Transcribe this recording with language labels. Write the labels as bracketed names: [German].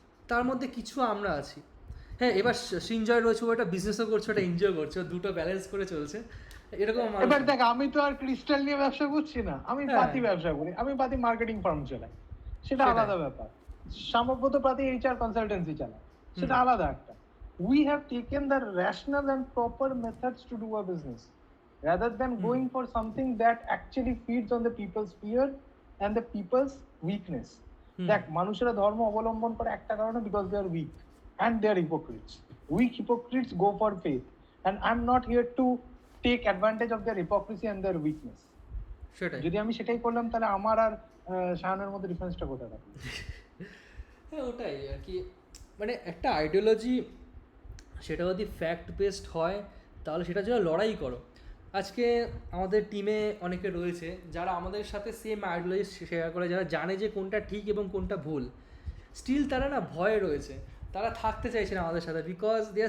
[Bangla] তার মধ্যে কিছু আমরা আছি। হ্যাঁ, এবার সিনজয় রয়েছে, ও একটা বিজনেসও করছে, ওটা এনজয় করছে, ও দুটো ব্যালেন্স করে চলছে, এরকম মানুষ। এবার দেখ, আমি তো আর ক্রিস্টাল নিয়ে ব্যবসা করছি না, আমি হ্যাঁ। পাতি ব্যবসা করি, আমি পাতি মার্কেটিং ফার্ম চালাই, সেটা সেটাই। আলাদা ব্যাপার। সাম্যব্রত পাতি এইচআর কনসালটেন্সি চালায়, সেটা আলাদা একটা। [English] We have taken the rational and proper methods to do a business rather than going for something that actually feeds on the people's fear and the people's weakness. [Bangla] দেখ, মানুষেরা ধর্ম অবলম্বন করে একটা কারণে, [English] because they are weak and they are hypocrites. Weak hypocrites go for faith, and I'm not here to take advantage of their hypocrisy and their weakness. [Bangla] সেটাই। যদি আমি সেটাই করলাম তাহলে আমার আর শাহানের মধ্যে ডিফারেন্সটা কোথায় থাকবে? হ্যাঁ ওটাই আর কি, মানে একটা আইডিওলজি, সেটা যদি ফ্যাক্ট বেসড হয় তাহলে সেটার জন্য লড়াই করো। আজকে আমাদের টিমে অনেকে রয়েছে যারা আমাদের সাথে সেম আইডিওলজি শেয়ার করে, যারা জানে যে কোনটা ঠিক এবং কোনটা ভুল, স্টিল তারা না ভয়ে রয়েছে, তারা থাকতে চাইছে না আমাদের সাথে, [English] because they are